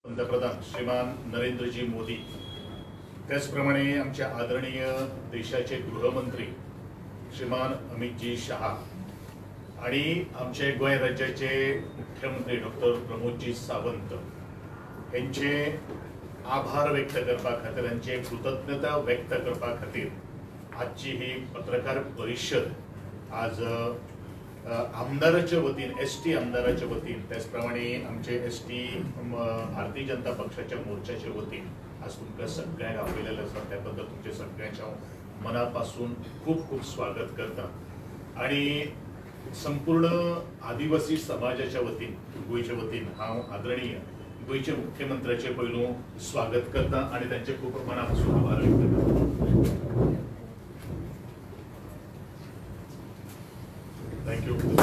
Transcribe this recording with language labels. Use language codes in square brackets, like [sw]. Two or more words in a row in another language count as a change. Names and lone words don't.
[kok] पंतप्रधान श्रीमान नरेंद्रजी मोदी, त्याचप्रमाणे आमचे आदरणीय देशाचे गृहमंत्री श्रीमान अमितजी शहा आणि आमचे गोय राज्याचे मुख्यमंत्री डॉक्टर प्रमोदजी सावंत यांचे आभार व्यक्त करपा खातीर, यांचे कृतज्ञता व्यक्त करपा खातीर आजची ही पत्रकार परिषद आज आमदाराच्या वतीन एसटी आमदाराच्या वतीन त्याचप्रमाणे आमचे एसटी भारतीय जनता पक्षाच्या मोर्चाच्या वतीन आज तुमकां सगळ्यांक आपयलेले आसा, त्याबद्दल तुमचे सगळ्यांच्या मनापासून खूप खूप स्वागत करता आणि संपूर्ण आदिवासी समाजाच्या वतीन गोयच्या वतीन हांव आदरणीय गोयच्या मुख्यमंत्र्याचे पयलू स्वागत करता आणि त्यांचे खूप मनापासून आभार व्यक्त करता. थँक्यू.